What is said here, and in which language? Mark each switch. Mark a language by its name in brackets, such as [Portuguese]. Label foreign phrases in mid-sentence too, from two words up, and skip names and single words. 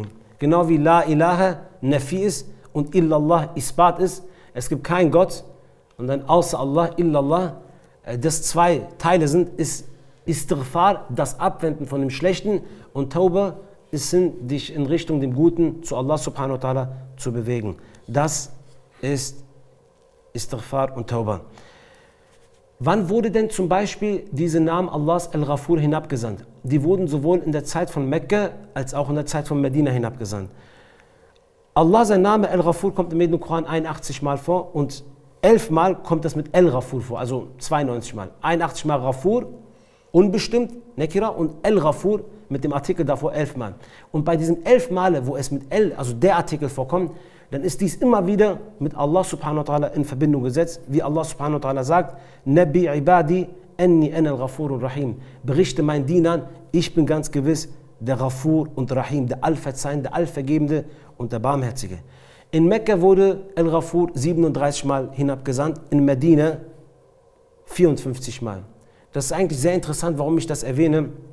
[German] Genau wie [Arabic] لا إله [German] Nafi ist und Illallah Isbat ist. Es gibt keinen Gott und dann außer Allah, Illallah, das zwei Teile sind, ist Istighfar, das Abwenden von dem Schlechten, und Tauba ist, dich in Richtung dem Guten zu [Arabic] الله سبحانه وتعالى [German] zu bewegen. Das ist Istighfar und Tauba. Wann wurde denn zum Beispiel diese Namen Allahs Al-Ghafur hinabgesandt? Die wurden sowohl in der Zeit von Mekka als auch in der Zeit von Medina hinabgesandt. Allah, sein Name Al-Ghafur kommt im Koran 81 Mal vor und 11 Mal kommt das mit Al-Ghafur vor, also 92 Mal. 81 Mal Ghafur, unbestimmt, Nekira, und Al-Ghafur mit dem Artikel davor 11 Mal. Und bei diesen 11 Male, wo es mit El, also der Artikel vorkommt, dann ist dies immer wieder mit [Arabic] الله سبحانه وتعالى [German] in Verbindung gesetzt, wie [Arabic] الله سبحانه وتعالى [German] sagt, [Arabic] نبئ عبادي أني أنا الغفور الرحيم. [German] Berichte meinen Dienern, ich bin ganz gewiss der Ghafur und Rahim, der Allverzeihende, der Allvergebende und der Barmherzige. In Mekka wurde Al-Ghafur 37 Mal hinabgesandt, in Medina 54 Mal. Das ist eigentlich sehr interessant, warum ich das erwähne.